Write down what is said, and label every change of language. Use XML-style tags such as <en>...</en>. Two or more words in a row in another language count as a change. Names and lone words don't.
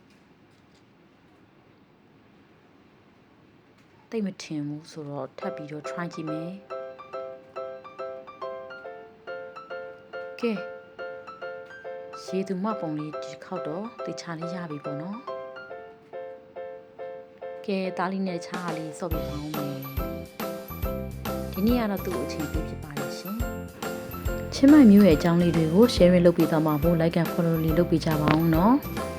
<my>တိတ်မထင်ဘူးဆိုတော့ထပ်ပြီးတော့ try ကြည့်မယ်ကဲရေသူမပုံလေးဒီခေါက်တော့တေချာလေးရပြီပေါ့နော် ကဲသားလေးနဲ့ချားလေးစော့ပြီးပေါင်းမယ်ဒီနေ့ကတော့သူ့အချိန်ပြည့်ဖြစ်ပါတယ်ရှင်ချင်းမိုင်မျိုးရဲ့အကြောင်းလေးတွေကို share လုပ်ပေးသွားမှာမို့</my> <en>like and follow</en> <my>လေးလုပ်ပေးကြပါအောင်နော်</my>